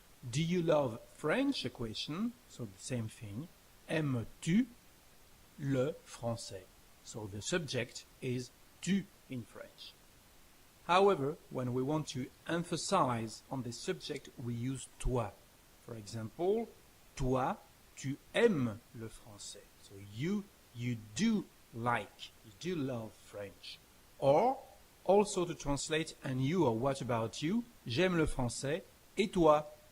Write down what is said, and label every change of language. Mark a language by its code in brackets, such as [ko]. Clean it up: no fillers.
[en] Do you love French? A question, so the same thing. [fr] Aimes-tu le français? [en] So the subject is tu in French. However, when we want to emphasize on the subject, we use toi. For example, [fr] toi, tu aimes le français. [en] So you do like, you do love French. Or, also to translate, and you or what about you? [fr] J'aime le français. Et toi?